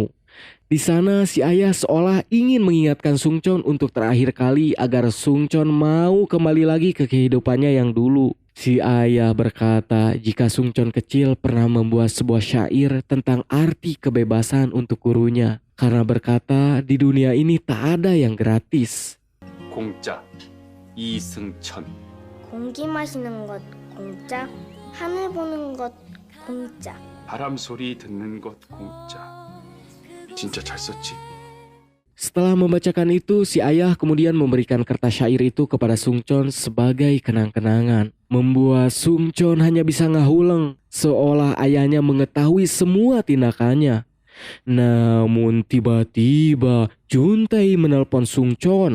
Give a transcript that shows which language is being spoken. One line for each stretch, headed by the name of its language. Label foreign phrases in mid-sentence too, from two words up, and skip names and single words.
Indonesian: Di sana si ayah seolah ingin mengingatkan Sungchon untuk terakhir kali agar Sungchon mau kembali lagi ke kehidupannya yang dulu. Si ayah berkata jika Sungchon kecil pernah membuat sebuah syair tentang arti kebebasan untuk gurunya. Karena berkata di dunia ini tak ada yang gratis.
Korean: 공짜 이승천. 공기 마시는 것 공짜, 하늘 보는 것 공짜. 바람 소리 듣는 것 공짜. 진짜 잘 썼지.
Indonesian: Setelah membacakan itu, si ayah kemudian memberikan kertas syair itu kepada Sungchon sebagai kenang-kenangan. Membuat Sungchon hanya bisa ngahuleng, seolah ayahnya mengetahui semua tindakannya. Namun tiba-tiba Juntae menelpon Sungchon.